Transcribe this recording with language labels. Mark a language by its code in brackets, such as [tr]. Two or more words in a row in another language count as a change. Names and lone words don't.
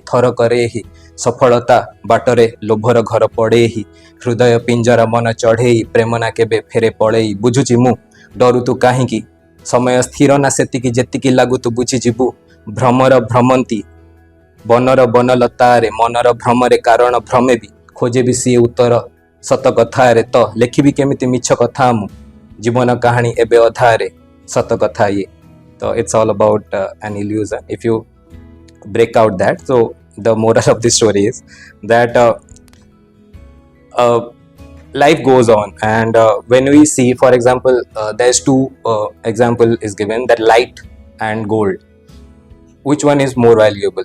[or] ଥରକରେ ହିଁ ସଫଳତା ବାଟରେ ଲୋଭର ଘର ପଡ଼େ ହିଁ ହୃଦୟ ପିଞ୍ଜରା ମନ ଚଢ଼େଇ ପ୍ରେମ ନା କେବେ ଫେରେ ପଳେଇ ବୁଝୁଛି ମୁଁ ଡରୁ ତୁ କାହିଁକି ସମୟ ସ୍ଥିର ନା ସେତିକି ଯେତିକି ଲାଗୁ ତୁ ବୁଝିଯିବୁ ଭ୍ରମର ଭ୍ରମନ୍ତି ବନର ବନଲତାରେ ମନର ଭ୍ରମରେ କାରଣ ଭ୍ରମେ ବି ଖୋଜେ ବି ସିଏ ଉତ୍ତର ସତ କଥାରେ ତ ଲେଖିବି କେମିତି ମିଛ କଥା ମୁଁ ଜୀବନ କାହାଣୀ ଏବେ ଅଧାରେ ସତ କଥା ଇଏ ତ [en] it's all about an illusion. If you break out that, so the moral of the story is that life goes on, and when we see, for example, there's two example is given, that light and gold, which one is more valuable?